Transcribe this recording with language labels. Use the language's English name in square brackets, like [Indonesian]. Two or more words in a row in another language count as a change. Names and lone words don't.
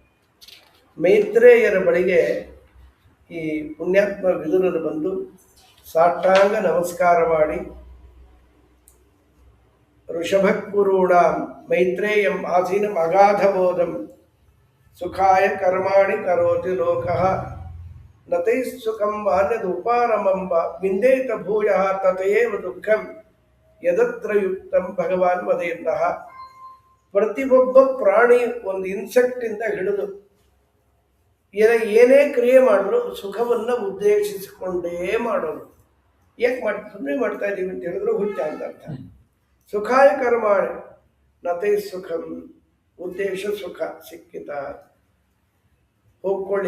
[Kannada] ಮೈತ್ರೇಯರ ಬಳಿಗೆ ಈ ಪುಣ್ಯಾತ್ಮ ವಿದುರರು ಬಂದು ಸಾಷ್ಟಾಂಗ ನಮಸ್ಕಾರ ಮಾಡಿ [Sanskrit] ಋಷಭಕುರೂಢಾಂ ಮೈತ್ರೇಯಂ ಆಸೀನಂ ಅಗಾಧಬೋಧಂ ಸುಖಾಯ ಕರ್ಮಾಣಿ ಕರೋತಿ ಲೋಕಃ ನತೈ ಸುಖಂ ವಾನ್ಯದ ಉಪಾರಮಂಬ ವಿಂದೇತ ಭೂಯ ತತಯೇವ ದುಃಖಂ ಯದತ್ರ ಯುಕ್ತಂ ಭಗವಾನ್ ವದೆಯಂತಹ. [Kannada] ಪ್ರತಿಯೊಬ್ಬ ಪ್ರಾಣಿ ಒಂದು ಇನ್ಸೆಕ್ಟಿಂದ ಹಿಡಿದು ಏನೇ ಕ್ರಿಯೆ ಮಾಡಿದ್ರು ಸುಖವನ್ನ ಉದ್ದೇಶಿಸಿಕೊಂಡೇ ಮಾಡೋದು. ಯಾಕೆ ಸುಮ್ಮನೆ ಮಾಡ್ತಾ ಇದ್ದೀವಿ ಅಂತ ಹೇಳಿದ್ರು ಹುಚ್ಚ ಅಂತ ಅರ್ಥ. [Sanskrit] ಸುಖಾಯ ಕರ್ಮಾಣಿ ನತೈ ಸುಖಂ, [Kannada] ಉದ್ದೇಶ ಸುಖ ಸಿಕ್ಕಿತ ಹೋಗ್ಕೊಳ್ಳಿ.